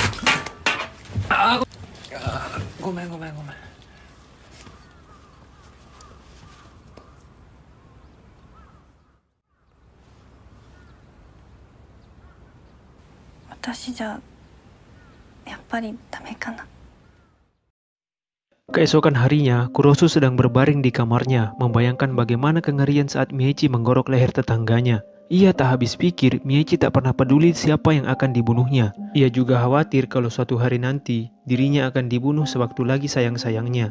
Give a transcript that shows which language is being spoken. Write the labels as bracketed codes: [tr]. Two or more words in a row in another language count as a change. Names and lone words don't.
[ja] ごめんごめんごめん。私じゃ、やっぱりダメかな。 [id] Keesokan harinya, Kurosu sedang berbaring di kamarnya, membayangkan bagaimana kengerian saat Miechi menggorok leher tetangganya. Ia tak habis pikir, Miechi tak pernah peduli siapa yang akan dibunuhnya. Ia juga khawatir kalau suatu hari nanti, dirinya akan dibunuh sewaktu lagi sayang-sayangnya.